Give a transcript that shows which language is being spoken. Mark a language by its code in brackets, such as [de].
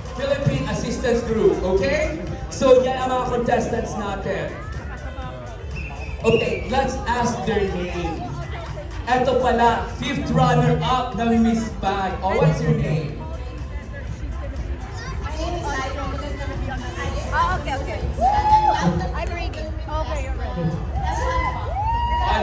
[en] Philippine Assistance Group, okay? [tl] So yan ang mga contestants natin. [en] Okay, let's ask their name. [tl] Ito pala, [en] 5th runner-up ng Miss Bag. Oh, what's your name? My name is Aiko. Okay. I'm ready. Okay, you're ready.